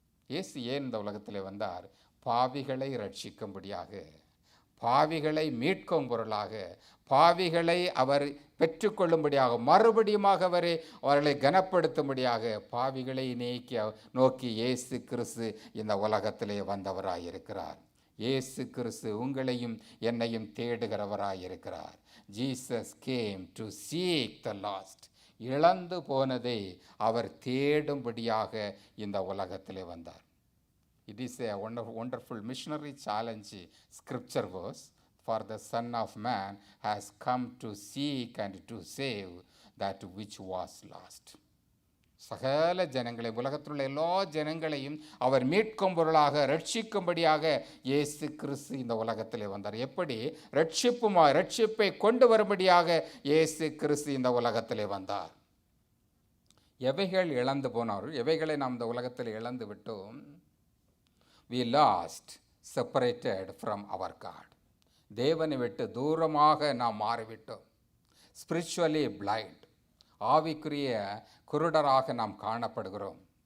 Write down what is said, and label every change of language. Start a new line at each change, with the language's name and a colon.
Tamil: இயேசு ஏன் இந்த உலகத்திலே வந்தார்? பாவிகளை ரட்சிக்கும்படியாக, பாவிகளை மீட்கும் பொருளாக, பாவிகளை அவர் பெற்றுக்கொள்ளும்படியாக, மறுபடியுமாக அவர்களை கனப்படுத்தும்படியாக, பாவிகளை நோக்கி இயேசு கிறிஸ்து இந்த உலகத்திலே வந்தவராயிருக்கிறார். இயேசு கிறிஸ்து உங்களையும் என்னையும் தேடுகிறவராயிருக்கிறார்.
English: Jesus came to seek the lost.
Tamil: இழந்து போனதை அவர் தேடும்படியாக இந்த உலகத்திலே வந்தார்.
English: It is a wonderful missionary challenge scripture verse. For the Son of Man has come to seek and to save that which was lost.
Tamil: சகல ஜனங்களை, உலகத்தில் உள்ள எல்லா ஜனங்களையும் அவர் மீட்கும் பொருளாக ரட்சிக்கும்படியாக இயேசு கிறிஸ்து இந்த உலகத்திலே வந்தார். எப்படி? ரட்சிப்பை கொண்டு வரும்படியாக இயேசு கிறிஸ்து இந்த உலகத்திலே வந்தார். எவைகள் இழந்து போனார்கள்? எவைகளை நாம் இந்த உலகத்தில் இழந்து விட்டோம்?
English: We lost, separated from our God.
Tamil: தேவனை விட்டு தூரமாக நாம் மாறிவிட்டோம்.
English: Spiritually blind,
Tamil: ஆவிக்குரிய குருடராக நாம் காணப்படுகிறோம்.